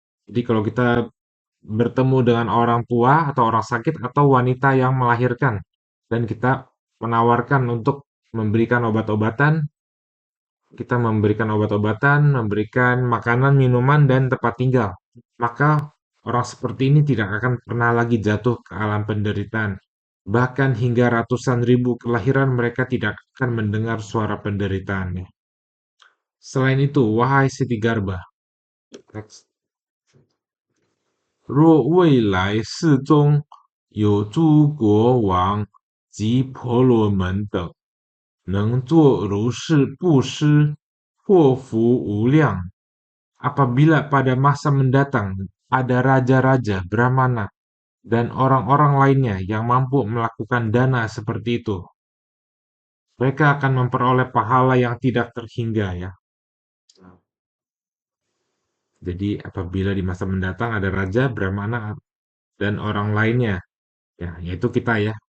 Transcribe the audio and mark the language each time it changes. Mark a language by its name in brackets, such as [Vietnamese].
[Indonesian] Jadi kalau kita bertemu dengan orang tua atau orang sakit atau wanita yang melahirkan dan kita menawarkan untuk memberikan obat-obatan, kita memberikan obat-obatan, memberikan makanan, minuman, dan tempat tinggal. Maka orang seperti ini tidak akan pernah lagi jatuh ke alam penderitaan. Bahkan hingga ratusan ribu kelahiran mereka tidak akan mendengar suara penderitaannya. Selain itu, wahai Siti Garba, [Chinese] 若未来世中有诸国王及婆罗门等，能做如是布施，祸福无量。 [Indonesian] Apabila pada masa mendatang ada raja-raja, brahmana, dan orang-orang lainnya yang mampu melakukan dana seperti itu. Mereka akan memperoleh pahala yang tidak terhingga ya. Jadi apabila di masa mendatang ada raja, brahmana, dan orang lainnya, ya, yaitu kita ya.